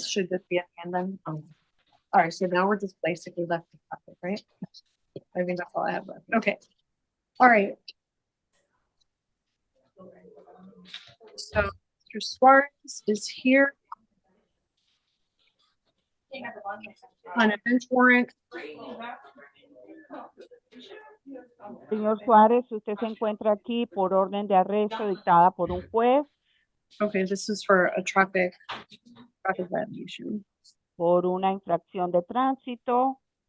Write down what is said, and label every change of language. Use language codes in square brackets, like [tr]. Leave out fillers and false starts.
[en] Should this be at the end then? Oh. All right, so now we're just basically left the topic, right? I think that's all I have left. Okay. All right. So Mr. Suarez is here on a bench warrant. [es] Señor Suárez, usted se encuentra aquí por orden de arresto dictada por un juez [en] Okay, this is for a traffic violation. [es] por una infracción de tránsito.